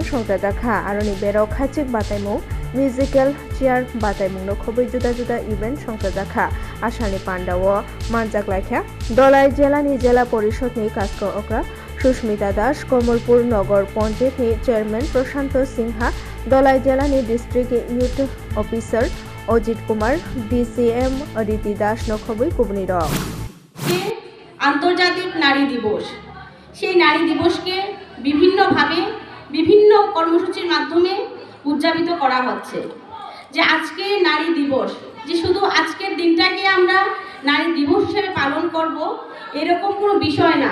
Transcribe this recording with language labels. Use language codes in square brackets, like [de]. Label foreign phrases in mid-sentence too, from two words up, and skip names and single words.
[brx] संसाजाखा आरोनि बेराव खाचिक बातायमुं [en] musical chair [brx] बातायमुंनो खबै जुदा जुदा इवेंट संसाजाखा आसानि पान्डाव मानजाग्लायख्या दलाइ जेलानि जेला परिषदनि काजखौ अक्रा सुष्मिता दास कमलपुर नगर पन्चायतनि चेयरमैन प्रशांत सिंहा दलाइ जेलानि [en] district youth officer [brx] अजित कुमार DCM अदिति दास नखबै कुबनि दं। [bn] আন্তর্জাতিক নারী দিবস, সেই নারী দিবসকে বিভিন্নভাবে বিভিন্ন কর্মসূচির মাধ্যমে উদযাপিত করা হচ্ছে। যে আজকে নারী দিবস, যে শুধু আজকের দিনটাকে আমরা নারী দিবস হিসেবে পালন করব এরকম কোনো বিষয় না।